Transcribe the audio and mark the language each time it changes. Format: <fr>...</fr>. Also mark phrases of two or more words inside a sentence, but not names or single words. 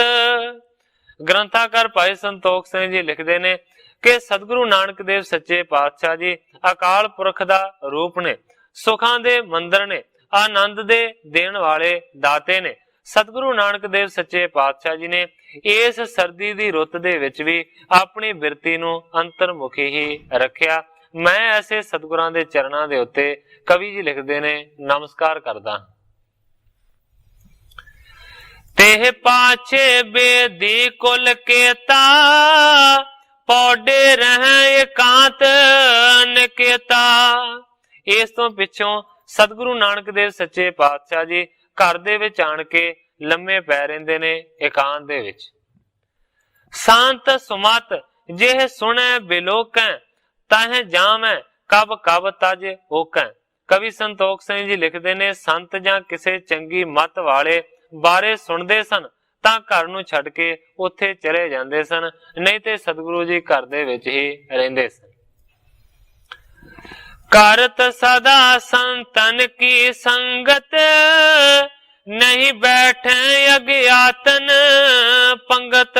<pa>ਗ੍ਰੰਥਾਕਾਰ ਭਾਈ ਸੰਤੋਖ ਸਿੰਘ ਜੀ ਲਿਖਦੇ ਨੇ ਕਿ ਸਤਿਗੁਰੂ ਨਾਨਕ ਦੇਵ ਸੱਚੇ ਪਾਤਸ਼ਾਹ ਜੀ ਅਕਾਲ ਪੁਰਖ ਦਾ ਰੂਪ ਨੇ, ਸੁਖਾਂ ਦੇ ਮੰਦਰ ਨੇ, ਆਨੰਦ ਦੇ ਦੇਣ ਵਾਲੇ ਦਾਤੇ ਨੇ। ਸਤਿਗੁਰੂ ਨਾਨਕ ਦੇਵ ਸੱਚੇ ਪਾਤਸ਼ਾਹ ਜੀ ਨੇ ਇਸ ਸਰਦੀ ਦੀ ਰੁੱਤ ਦੇ ਵਿੱਚ ਵੀ ਆਪਣੀ ਬਿਰਤੀ ਨੂੰ ਅੰਤਰਮੁਖੀ ਹੀ ਰੱਖਿਆ। ਮੈਂ ਐਸੇ ਸਤਿਗੁਰਾਂ ਦੇ ਚਰਨਾਂ ਦੇ ਉੱਤੇ ਕਵੀ ਜੀ ਲਿਖਦੇ ਨੇ ਨਮਸਕਾਰ ਕਰਦਾ।</pa> <bra>तेह पाछे बेदी कुल केता, पौडे रह एकांत निकेता।</bra> <pa>ਇਸ ਤੋਂ ਪਿੱਛੋਂ ਸਤਿਗੁਰੂ ਨਾਨਕ ਦੇਵ ਸੱਚੇ ਪਾਤਸ਼ਾਹ ਜੀ ਘਰ ਦੇ ਵਿੱਚ ਆਣ ਕੇ ਲੰਮੇ ਪੈ ਰਹਿੰਦੇ ਨੇ ਏਕਾਂਤ ਦੇ ਵਿੱਚ।</pa> <bra>सांत सुमत जेह सुनै बिलोकै, ताह जामै कब कब तज ओकै।</bra> <pa>ਕਵੀ ਸੰਤੋਖ ਸਿੰਘ ਜੀ ਲਿਖਦੇ ਨੇ ਸੰਤ ਜਾਂ ਕਿਸੇ ਚੰਗੀ ਮੱਤ ਵਾਲੇ ਬਾਰੇ ਸੁਣਦੇ ਸਨ ਤਾਂ ਘਰ ਨੂੰ ਛੱਡ ਕੇ ਉੱਥੇ ਚਲੇ ਜਾਂਦੇ ਸਨ, ਨਹੀਂ ਤੇ ਸਤਿਗੁਰੂ ਜੀ ਘਰ ਦੇ ਵਿੱਚ ਹੀ ਰਹਿੰਦੇ ਸਨ।</pa> <bra>करत सदा संतन की संगत, नहीं बैठे अज्ञातन पंगत।</bra>